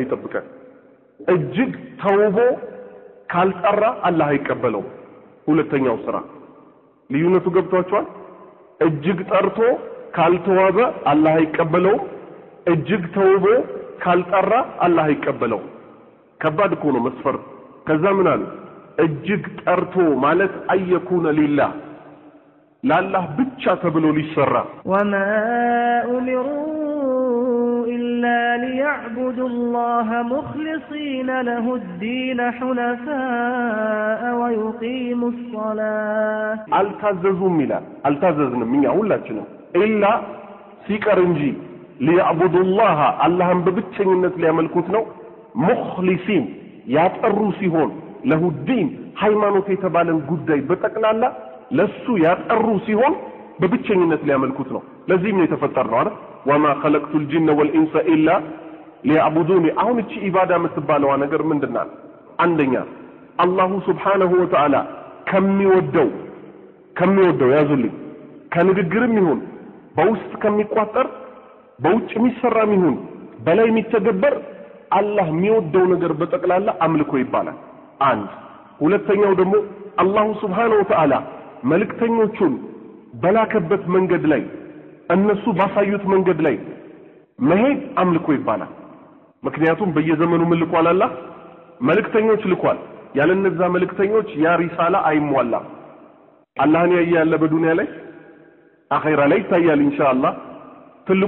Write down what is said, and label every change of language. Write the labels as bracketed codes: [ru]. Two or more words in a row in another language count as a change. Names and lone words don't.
[am] ይጠብቀን እጅግ ተውቦ ካልጠራ አላህ አይቀበለው ሁለተኛው ስራ ልዩነቱ ገብቷቸዋል እጅግ ጠርቶ ካልተዋበ አላህ አይቀበለው እጅግ ተውቦ ካልጠራ አላህ አይቀበለው ከባድ እኮ ነው መስፈር ከዛ ምን አለ እጅግ ጠርቶ ማለት አየኩነ ሊላህ ላላህ ብቻ ተብሎ ሊሰራ [ar] وما أمروا إلا ليعبدوا الله مخلصين له الدين حنفاء ويقيموا الصلاة [am] አልታዘዙም ይላል አልታዘዝንም እኛ ሁላችንም ኢላ ሲቀር እንጂ [ar] ليعبدوا الله [am] አላህን በብቸኝነት ሊያመልኩት ነው ሙኽሊሲን ያጠሩ ሲሆን [ar] له الدين [am] ሃይማኖት የተባለን ጉዳይ በጠቅላላ ለሱ ያጠሩ ሲሆን በብቸኝነት ሊያመልኩት ነው ለዚህም ነው የተፈጠረው አይደል [ar] وما خلقت الجن والانس الا ليعبدوني [am] አሁን እቺ ኢባዳ የምትባለው ነገር ምንድነው አንደኛ አላሁ [ar] سبحانه وتعالى [am] ከሚወደው ያዙልኝ ከንግግርም ይሁን በውስጥ ከሚቋጠር በውጭ የሚሰራም ይሁን በላይ የሚተገበር አላህ የሚወደው ነገር በጠቅላላ አምልኮ ይባላል አንድ ሁለተኛው ደግሞ አላሁ [ar] سبحانه وتعالى [am] መልእክተኞቹን በላከበት መንገድ ላይ እነሱ ባሳዩት መንገድ ላይ መሄድ አምልኮ ይባላል ምክንያቱም በየዘመኑ መልኳል አላህ መልእክተኞች ልኳል ያለነዛ መልእክተኞች ያ ሪሳላ አይሟላም አላህን ያያለ በዱንያ ላይ አኺራ ላይ ታያል ኢንሻአላህ ትልቁ